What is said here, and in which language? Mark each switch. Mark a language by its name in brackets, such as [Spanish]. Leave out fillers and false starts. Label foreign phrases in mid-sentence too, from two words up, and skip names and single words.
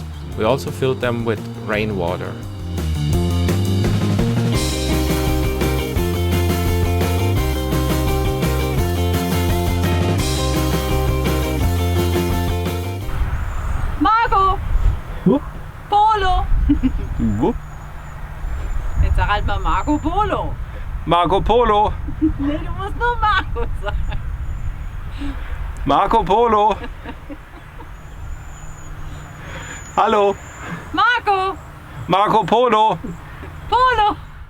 [English] We also filled them with rainwater. [German] Marco! Wo? Polo! Wo? Jetzt sag halt mal Marco Polo. Marco Polo! Nee, du musst nur Marco sagen. Marco Polo! Hallo! Marco! Marco Polo! Polo!